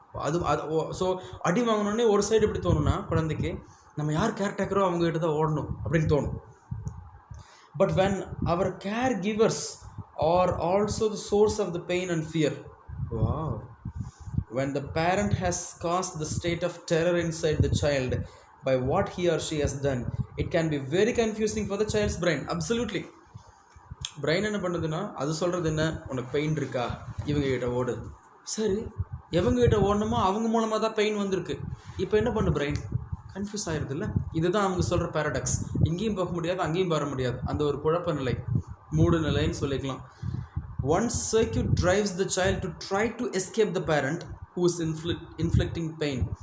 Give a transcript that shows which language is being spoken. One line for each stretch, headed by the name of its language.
Tamil: அது ஸோ அடி வாங்கினோடனே ஒரு சைடு எப்படி தோணுன்னா, குழந்தைக்கு நம்ம யார் கேர்டேக்கரோ அவங்ககிட்ட தான் ஓடணும் அப்படின்னு தோணும்.
English: But when our caregivers are also the source of the pain and fear, wow, when the parent has caused the state of terror inside the child by what he or she has done, it can be very confusing for the child's brain. Absolutely.
Tamil: Brain என்ன பண்ணுதுன்னா, அது சொல்கிறது என்ன, உனக்கு pain இருக்கா, இவங்ககிட்ட ஓடு. சரி, எவங்ககிட்ட ஓடணுமோ அவங்க மூலமாக தான் பெயின் வந்திருக்கு. இப்போ என்ன பண்ணு, பிரெயின் கன்ஃபியூஸ் ஆகிடுது இல்லை. இதுதான் அவங்க சொல்கிற பேரடாக்ஸ். இங்கேயும் போக முடியாது, அங்கேயும் வர முடியாது, அந்த ஒரு குழப்ப நிலை, மூடு நிலைன்னு சொல்லிக்கலாம்.
English: One circuit drives the child to try to escape the parent who is inflicting pain.